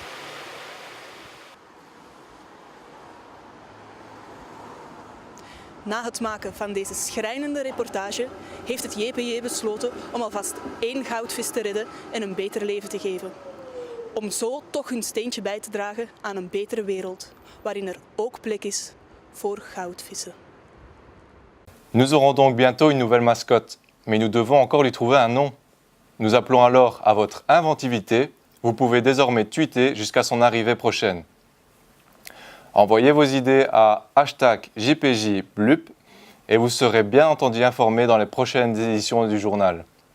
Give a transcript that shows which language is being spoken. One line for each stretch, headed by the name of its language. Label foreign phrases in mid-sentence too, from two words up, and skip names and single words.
Dutch: Na het maken van deze schrijnende reportage heeft het JPJ besloten om alvast 1 goudvis te redden en een beter leven te geven. Om zo toch hun steentje bij te dragen aan een betere wereld, waarin er ook plek is voor goudvissen.
French: Nous aurons donc bientôt une nouvelle mascotte, mais nous devons encore lui trouver un nom. Nous appelons alors à votre inventivité. Vous pouvez désormais tweeter jusqu'à son arrivée prochaine. Envoyez vos idées à #JPJBLUP et vous serez bien entendu informé dans les prochaines éditions du journal.